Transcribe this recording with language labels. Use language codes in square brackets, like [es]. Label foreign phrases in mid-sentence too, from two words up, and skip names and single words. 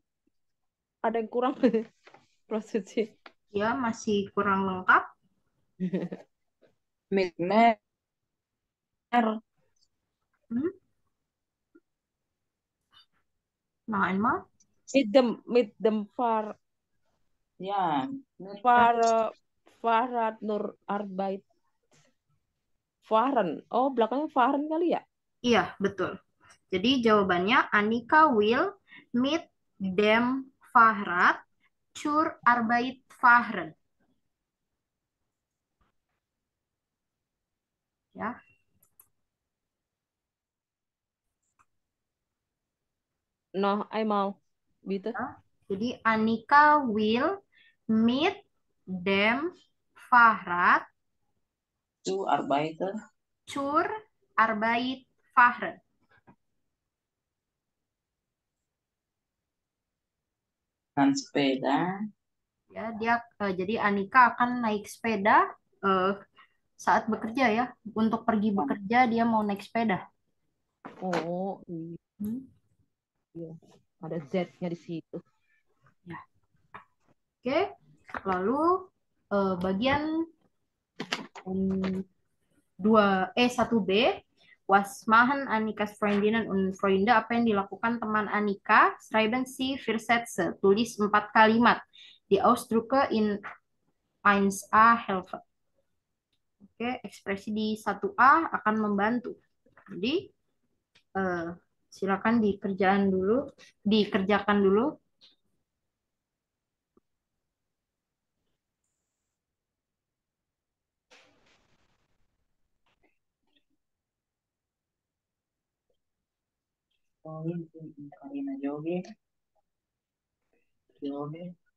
[id] Ada yang kurang. Frau Suci. ya masih kurang lengkap. [de] mit mer Hmm? Nah, einmal. Mit dem [id] ya mit [de] Fahrrad nur Arbeit. Fahren. [id] Oh, belakangnya Fahren kali ya? Iya, betul. Jadi jawabannya [de] Anika will mit dem Fahrrad zur Arbeit fahren. [id] Ya, [de] Noh, einmal. Bitte. [id] ya. Jadi [de] Anika will mit dem Fahrrad zu Arbeiter zur Arbeit fahren. [id] dan sepeda Ya, dia jadi Anika akan naik sepeda saat bekerja ya. Untuk pergi bekerja dia mau naik sepeda. Oh, Hmm. iya. Ada Z-nya di situ. Ya. Oke, lalu bagian 1 B. [de] Was machen Annikas Freundinnen und Freunde? [id] Apa yang dilakukan teman Annika? [de] Schreiben Sie vier Sätze. [id] Tulis 4 kalimat. [de] Die Ausdrücke in 1a helfen. [id] Oke, ekspresi di 1A akan membantu. Jadi, eh, silakan dikerjakan dulu. Karina Yogi, Yogi.